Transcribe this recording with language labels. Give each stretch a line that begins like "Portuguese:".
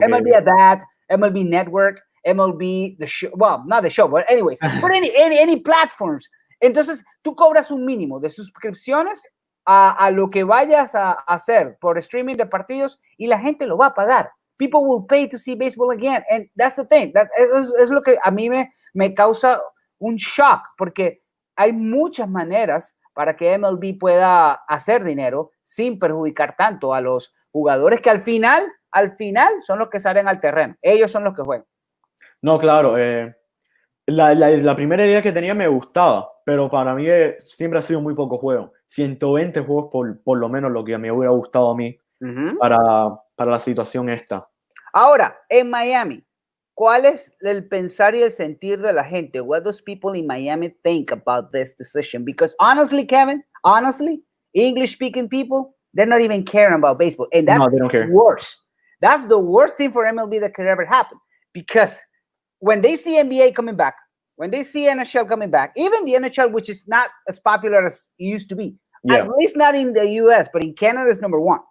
English: MLB at Bat, MLB Network, MLB the show, well, not the show, but anyways, but any platforms.
Spanish: Entonces, tú cobras un mínimo de suscripciones a lo que vayas a hacer por streaming de partidos y la gente lo va a pagar.
English: People will pay to see baseball again. And that's the thing.
Spanish: Es lo que a mí me causa un shock, porque hay muchas maneras para que MLB pueda hacer dinero sin perjudicar tanto a los jugadores que al final son los que salen al terreno. Ellos son los que juegan. No, claro. La primera idea que tenía me gustaba, pero para mí siempre ha sido muy poco juego. 120 juegos por lo menos lo que me hubiera gustado a mí para la situación esta. Ahora, en Miami, ¿cuál es el pensar y el sentir de la gente?
English: What does people in Miami think about this decision? Because honestly, Kevin, English-speaking people, they're not even caring about baseball. And that's worse. That's the worst thing for MLB that could ever happen. Because when they see NBA coming back, when they see NHL coming back, even the NHL, which is not as popular as it used to be, at least not in the US, but in Canada is number one.